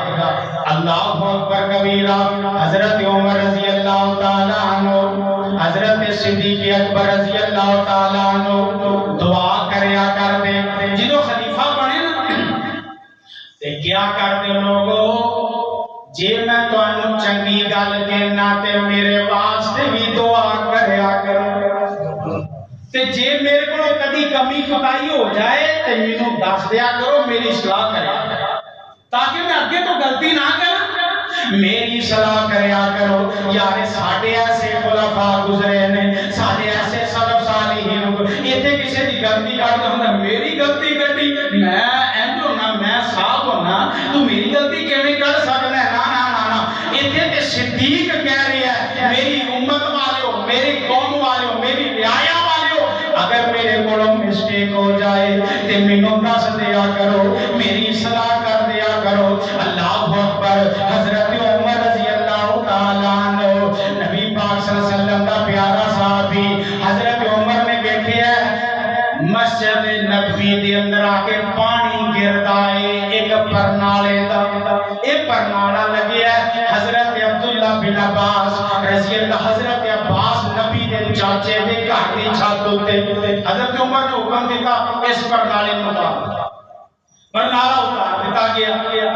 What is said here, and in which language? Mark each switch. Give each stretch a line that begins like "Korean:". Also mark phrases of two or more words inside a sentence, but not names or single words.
Arabic: اللہ اکبر کبیرہ،
Punjabi: حضرت عمر
Arabic: رضی اللہ تعالیٰ عنہ،
Punjabi: حضرت صدیق اکبر
Arabic: رضی اللہ تعالیٰ عنہ
Punjabi: دعا کریا کر دے، جدو خلیفہ بنے نا تے کیا کر دے لوگو، جے میں تو انو چنگی گل کہنا تے میرے واسطے بھی دعا کریا کرو، تے جے میرے کو کدی کمی خطائی ہو جائے تے مینوں دس دیا کرو، میری اصلاح کریا کرو تاکہ میں آگے تو غلطی نہ کروں، میری صلاح کریا کرو۔ یار ساڑھے ایسے خلفاء گزرے نے، ساڑھے ایسے سلف صالحین یہ تے کسی دی غلطی کر دوں، میری غلطی کٹی میں اینج ہونا، میں صاحب ہونا، تو میری غلطی کیویں کر سکنا ہے؟ نا نا نا نا، یہ تے صدیق کہہ رہی ہے میری امت والےو، میری قوم والےو، میری رعایا والےو، اگر میرے کو مسٹیک ہو جائے تے مینوں دس دیا کرو، میری اصلاح کر دیا کرو۔
Arabic: اللہ اکبر،
Urdu: حضرت عمر
Arabic: رضی اللہ تعالیٰ عنہ
Urdu: نبی پاک
Arabic: صلی اللہ علیہ وسلم
Urdu: کا پیارا صحابی، حضرت عمر نے دیکھے
Punjabi: مسجد نبوی دے اندر آ کے پانی گردا ہے ایک پرنالے دا، ایک پرنالا لگیا ہے، حضرت عبداللہ بن عباس
Arabic: رضی اللہ،
Punjabi: حضرت عباس نبی دے چاچے دے گھر دی چھت تے حضرت عمر نے حکم دیتا اس پرنالے نوں اتار، پرنالا اتار دیتا گیا۔